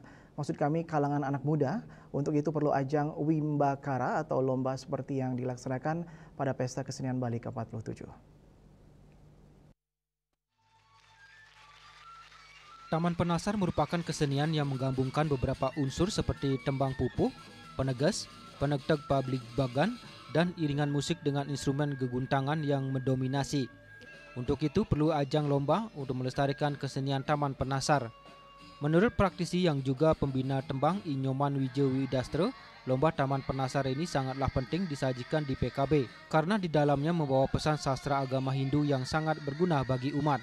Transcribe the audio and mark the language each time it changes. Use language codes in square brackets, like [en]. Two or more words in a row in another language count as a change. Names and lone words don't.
[id] Maksud kami kalangan anak muda. Untuk itu perlu ajang Wimbakara atau lomba seperti yang dilaksanakan pada Pesta Kesenian Bali ke-47. Taman Penasar merupakan kesenian yang menggabungkan beberapa unsur seperti tembang pupuh, penegas, penegteg publik bagan, dan iringan musik dengan instrumen geguntangan yang mendominasi. Untuk itu perlu ajang lomba untuk melestarikan kesenian Taman Penasar. Menurut praktisi yang juga pembina tembang Inyoman Wijewidastro, lomba Taman Penasar ini sangatlah penting disajikan di PKB karena di dalamnya membawa pesan sastra agama Hindu yang sangat berguna bagi umat.